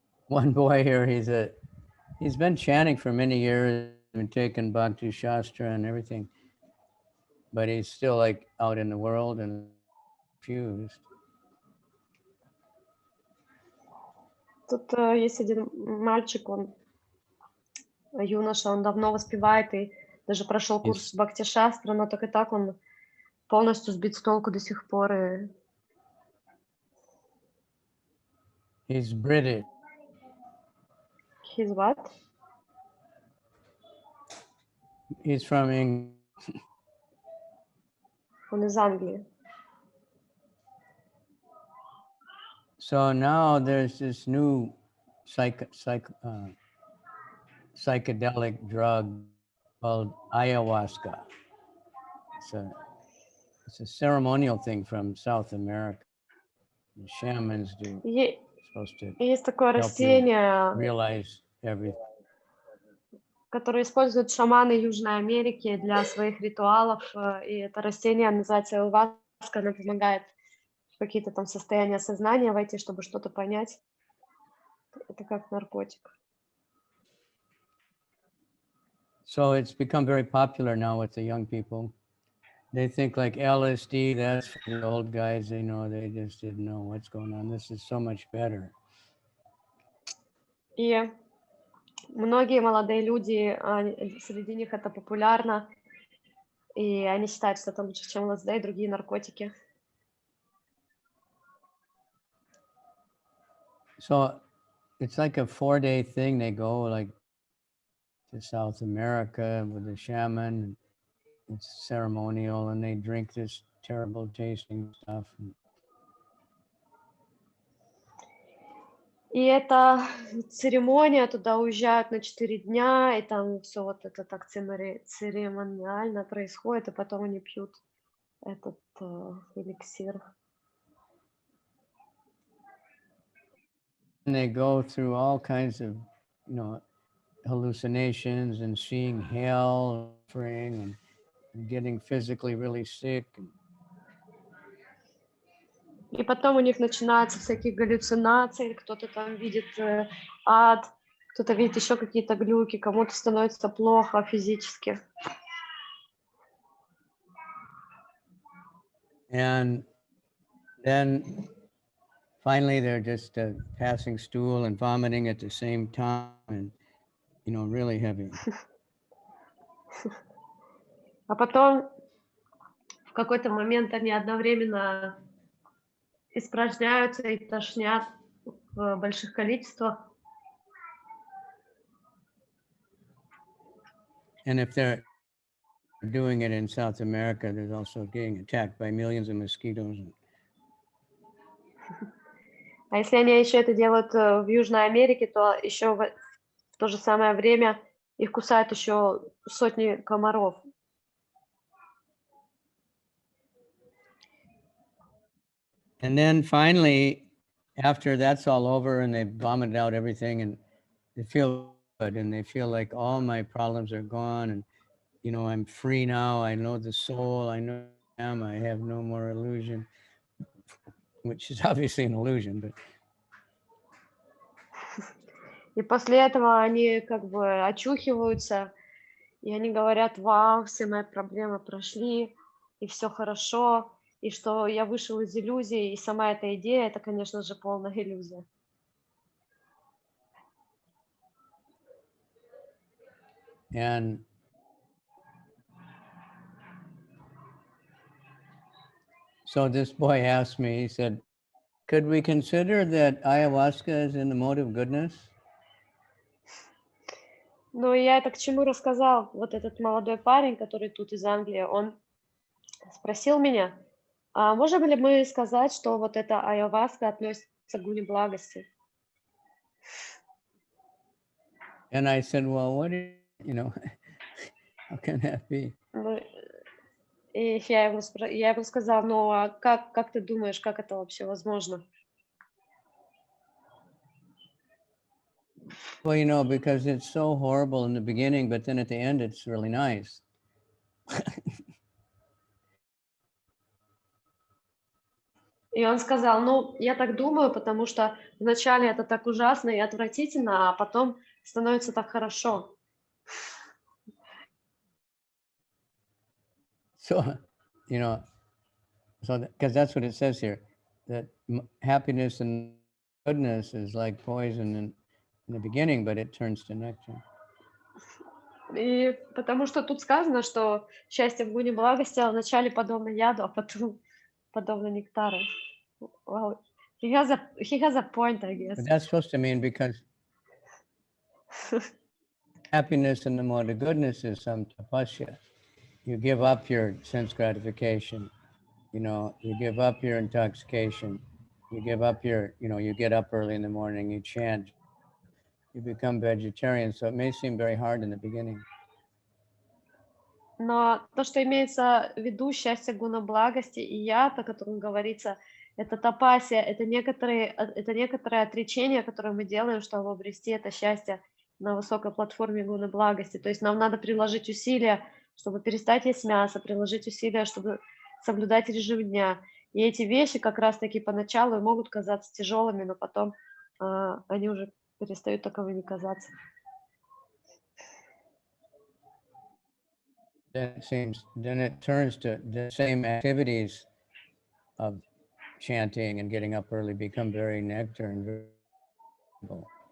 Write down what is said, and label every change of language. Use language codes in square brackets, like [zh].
[en] One boy here, he's been chanting for many years, been taking Bhakti Shastra and everything, but he's still like out in the world and confused. [ru] Тут есть один мальчик, он юноша, он давно воспевает и даже прошел курс Бхакти Шастра, но так и так он полностью сбит с толку до сих пор. [en] He's British. He's what? He's from England. [ru] Он из Англии. [en] So now there's this new psychedelic drug called Ayahuasca. It's a ceremonial thing from South America. The shamans do. Supposed to [ru] есть такое [en] help [ru] растение, [en] you realize everything. [ru] которое используют шаманы Южной Америки для своих ритуалов. И это растение называется Ayahuasca, оно помогает в какие-то там состояния сознания войти, чтобы что-то понять. Это как наркотик. [en] So it's become very popular now with the young people. They think like LSD, that's for the old guys. They know, they just didn't know what's going on. This is so much better. [ru] И многие молодые люди, среди них это популярно, и они считают, что это лучше, чем ЛСД и другие наркотики. [en] So it's like a 4-day thing. They go like to South America with a shaman. It's ceremonial, and they drink this terrible tasting stuff. [ru] И это церемония, туда уезжают на 4 дня, и там все вот это так церемониально происходит, и потом они пьют этот эликсир. [en] And they go through all kinds of, hallucinations and seeing hell, suffering, and getting physically really sick. [ru] И потом у них начинаются всякие галлюцинации, кто-то там видит ад, кто-то видит еще какие-то глюки, кому-то становится плохо физически. [en] And then finally they're just passing stool and vomiting at the same time, and really heavy. [ru] А потом в какой-то момент они одновременно испражняются и тошнят в больших количествах. [en] And if they're doing it in South America, they're also getting attacked by millions of mosquitoes. [ru] А если они еще это делают в Южной Америке, то еще в то же самое время их кусают еще сотни комаров. [en] And then finally, after that's all over and they've vomited out everything and they feel good and they feel like all my problems are gone and, I'm free now. I know the soul. I know I am. I have no more illusion, which is obviously an illusion, but. [ru] И после этого они как бы очухиваются, и они говорят: вау, все мои проблемы прошли, и все хорошо, и что я вышел из иллюзии, и сама эта идея, это, конечно же, полная иллюзия. [en] And so this boy asked me, he said, could we consider that ayahuasca is in the mode of goodness? [ru] Ну, и я это к чему рассказал. Вот этот молодой парень, который тут из Англии, он спросил меня, а можем ли мы сказать, что вот эта айаваска относится к гуне благости? [en] And I said, well, what do how can that be? [ru] Ну, и я ему сказала, ну, а как ты думаешь, как это вообще возможно? [en] Well, because it's so horrible in the beginning, but then at the end, it's really nice. [ru] И он сказал, ну, я так думаю, потому что вначале это так ужасно и отвратительно, а потом становится так хорошо. [en] So, because that's what it says here, that happiness and goodness is like poison in the beginning, but it turns to nectar. [ru] И потому что тут сказано, что счастье в гуне благости вначале подобно яду, а потом подобно нектару. [en] Well, he has a point, I guess. But that's supposed to mean because happiness in the mode of goodness is some tapasya. You give up your sense gratification, you give up your intoxication, you give up your, you get up early in the morning, you chant, you become vegetarian. So it may seem very hard in the beginning. [ru] Но то, что имеется в виду счастье гуна благости и яд, о котором говорится, это тапасия, это некоторые отречения, которые мы делаем, чтобы обрести это счастье на высокой платформе гуна благости. То есть нам надо приложить усилия, чтобы перестать есть мясо, приложить усилия, чтобы соблюдать режим дня. И эти вещи как раз-таки поначалу могут казаться тяжелыми, но потом они уже перестают таковыми казаться. [en] then it turns to the same activities of chanting and getting up early become very nectar and very valuable.